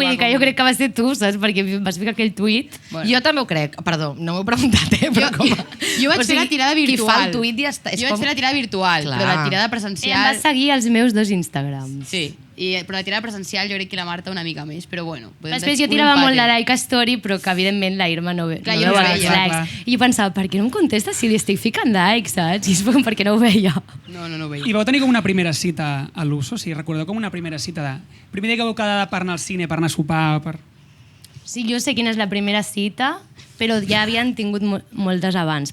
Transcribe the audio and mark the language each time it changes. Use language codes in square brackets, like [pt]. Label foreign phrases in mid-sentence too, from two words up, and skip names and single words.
[ca] Vull dir que jo crec que va ser tu, saps? Perquè vas ficar aquell tuit. Bueno. Jo també ho crec, perdó, no m'ho he preguntat, però com... Jo vaig fer la tirada virtual. Qui fa el tuit ja està... Jo vaig fer la tirada virtual, Clar. però la tirada Em presencial... vas seguir els meus 2 Instagrams. Sí, però la tirada presencial jo crec que la Marta una mica més, però bueno. Després jo tirava molt de [en] like a story, [ca] però que evidentment la Irma no, Clar, no jo no veu ho els veia. likes. I jo pensava, per què no em contesta si li estic ficant likes, saps? I és perquè no ho veia. No ho veia. I vau tenir com una primera cita a l'USO? Sí, recordeu com una primera cita de... Primer dia que vau quedar per anar al cine, per anar a sopar, per... Sí, jo sé quina és la primera cita, però ja havien tingut moltes abans.